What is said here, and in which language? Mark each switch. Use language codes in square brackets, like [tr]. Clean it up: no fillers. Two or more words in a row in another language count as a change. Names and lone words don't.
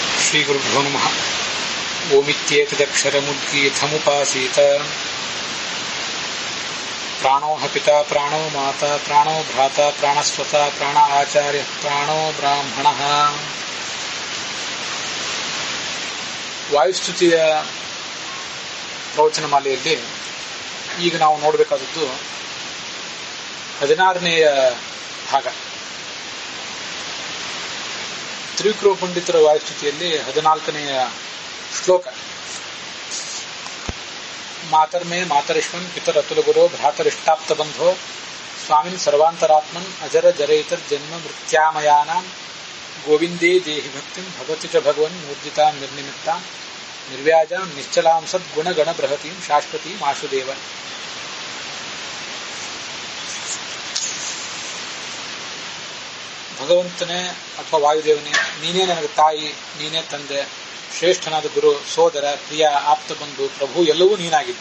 [sa] ಶ್ರೀಗುರುಭ್ಯೋ ನಮಃ. ಓಮಿತ್ಯೇತದಕ್ಷರಮುದ್ಗೀತಮುಪಾಸೀತ ಪ್ರಾಣೋ ಪಿತಾ ಪ್ರಾಣೋ ಮಾತಾ ಪ್ರಾಣೋ ಭ್ರಾತಾ ಪ್ರಾಣಸ್ವತ ಪ್ರಾಣ ಆಚಾರ್ಯ ಪ್ರಾಣೋ ಬ್ರಾಹ್ಮಣಃ. [kn] ವಾಯುಸ್ತುತಿಯ ಪ್ರವಚನ ಮಾಲೆಯಲ್ಲಿ ಈಗ ನಾವು ನೋಡಬೇಕಾದದ್ದು 16ನೇಯ ಭಾಗ. ತ್ರಿವಿಕ್ರಮ ಪಂಡಿತರ ವಾಯುಸ್ತುತಿಯಲ್ಲಿ 14ನೇಯ ಶ್ಲೋಕ. [sa] ಮಾತರ್ಮೇ ಮಾತರಿಶ್ವನ್ ಪಿತರತುಲ ಗುರೋ ಭ್ರಾತರಿಷ್ಟಾಪ್ತ ಬಂಧೋ ಸ್ವಾಮಿನ್ ಸರ್ವಾಂತರಾತ್ಮನ್ ಅಜರ ಜರೈತರ್ ಜನ್ಮ ಮೃತ್ಯಾಮಯಾನಾಂ ಗೋವಿಂದೇ ದೇಹಿ ಭಕ್ತಿಂ ಭಗವತಿ ಚ ಭಗವನ್ ಮೂರ್ಜಿತಾಂ ನಿರ್ನಿಮಿತ್ತಾಂ ನಿರ್ವ್ಯಾಜಾಂ ನಿಶ್ಚಲಾಂ ಸದ್ಗುಣಗಣ ಬೃಹತೀಂ ಶಾಶ್ವತೀಂ ಆಶುದೇವ. [kn] ಭಗವಂತನೇ ಅಥವಾ ವಾಯುದೇವನೇ, ನೀನೇ ನನಗೆ ತಾಯಿ, ನೀನೇ ತಂದೆ, ಶ್ರೇಷ್ಠನಾದ ಗುರು, ಸೋದರ, ಪ್ರಿಯ, ಆಪ್ತ ಬಂಧು, ಪ್ರಭು ಎಲ್ಲವೂ ನೀನಾಗಿದ್ದೆ.